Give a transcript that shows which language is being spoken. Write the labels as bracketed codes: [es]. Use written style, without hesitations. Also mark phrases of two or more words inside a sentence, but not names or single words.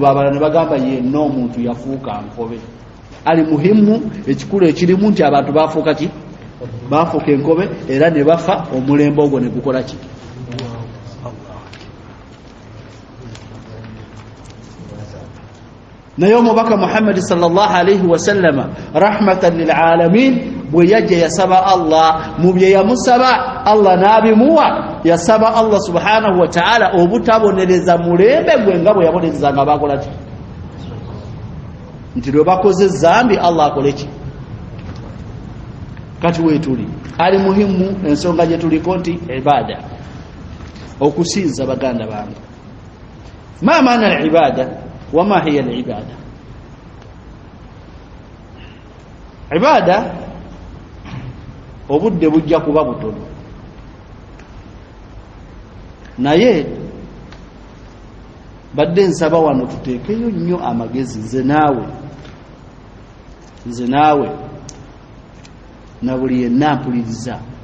[lg] Abalala ne bagamba yenna omuntu yafuuka nkobe. [sw] Ali muhimu [lg] ekikulu ekirimu nti abantu bafuuka ki bafuuka enkobe era ne bafa omulembe ogwo ne gukola ki. naye omubaka Muhammad [ar] صلى الله عليه وسلم رحمة للعالمين [lg] bwe yajja yasaba Allah mu bye yamusaba Allah n'abimuwa yasaba [ar] الله سبحانه وتعالى [lg] obutabonereza mulembe gwe nga bwe yabonereza nga bakola ki nti lwe bakoze zambi Allah akole ki. Kati weetuli [sw] ali muhimu [lg] ensonga gye tuliko nti ibada okusinza baganda bange [ar] ما معنى العبادة وما هي العبادة. [lg] Ibada obudde bujja kuba butono, naye badde nsaba wano tuteekeyo nnyo amagezi, nze naawe na buli yenna mpuliriza.